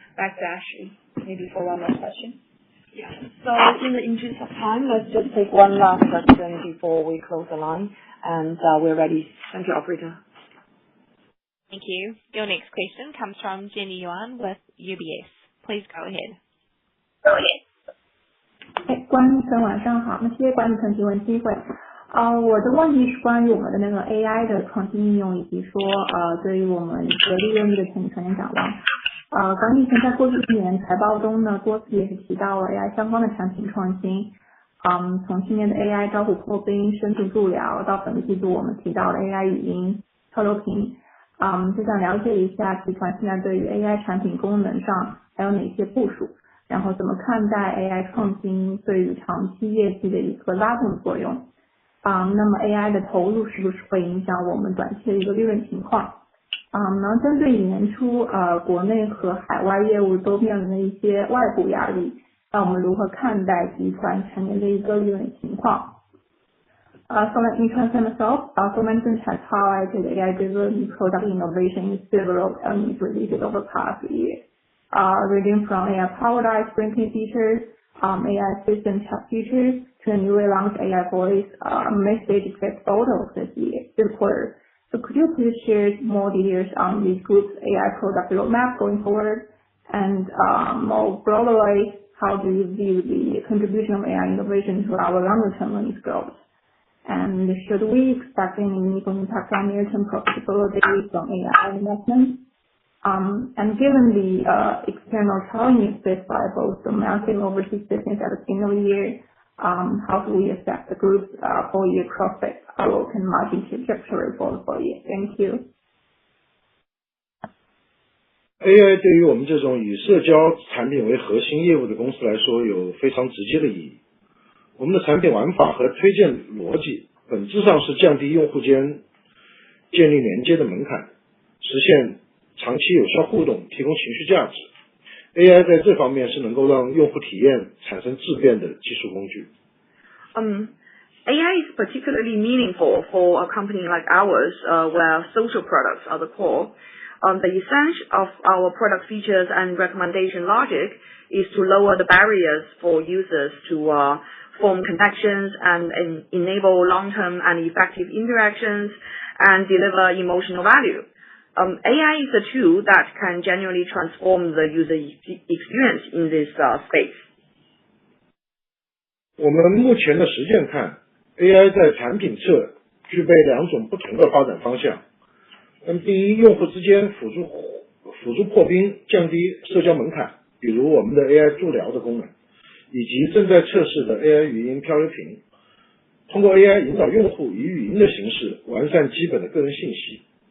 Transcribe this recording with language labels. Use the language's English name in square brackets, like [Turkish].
[English] Back to Ashley, maybe for one more question. Yeah. So in the interest of time, let's just take one last question before we close the line, and we're ready. Thank you, operator. Thank you. Your next question comes from Jenny Yuan with UBS. Please go ahead. [Chinese] 管理层晚上好，谢谢管理层提问机会。我的问题是关于我们的那个 AI 的创新应用，以及说对于我们的利润率的前景展望。管理层在过去1年财报中呢，多次也是提到了 AI 相关的产品创新。从去年的 AI 招呼破冰、深度助聊，到本季度我们提到的 AI 语音、漂流瓶，就想了解一下集团现在对于 AI 产品功能上还有哪些部署，然后怎么看待 AI 创新对于长期业绩的一个拉动作用。那么 AI 的投入是不是会影响我们短期的一个利润情况？然后针对年初国内和海外业务都面临的一些外部压力，那我们如何看待集团全年的一个利润情况？ [English] So let me translate myself. Management has highlighted AI-driven product innovation in several earnings releases over the past year, ranging from AI-powered ice drinking features, AI assistant chat features, to a newly launched AI voice message effect photos this quarter. So could you please share more details on this group's AI product roadmap going forward? And more broadly, how do you view the contribution of AI innovation to our longer-term earnings growth? And should we expect any meaningful impact on near-term profitability from AI investments? And given the external challenges faced by both domestic and overseas business at the beginning of the year, how do we assess the group's full-year profit outlook and margin trajectory for the full year? Thank you. [Chinese] AI 对于我们这种以社交产品为核心业务的公司来说，有非常直接的意义。我们的产品玩法和推荐逻辑本质上是降低用户间建立连接的门槛，实现长期有效互动，提供情绪价值。 AI 在这方面是能够让用户体验产生质变的技术工具。 [English] AI is particularly meaningful for a company like ours, where social products are the core. The essence of our product features and recommendation logic is to lower the barriers for users to form connections and enable long-term and effective interactions and deliver emotional value. AI is a tool that can genuinely transform the user experience in this space. [Chinese] 我们目前的实践看 ，AI 在产品侧具备2种不同的发展方向。第一，用户之间辅助破冰，降低社交门槛，比如我们的 AI 助聊的功能，以及正在测试的 AI 语音漂流瓶，通过 AI 引导用户以语音的形式完善基本的个人信息。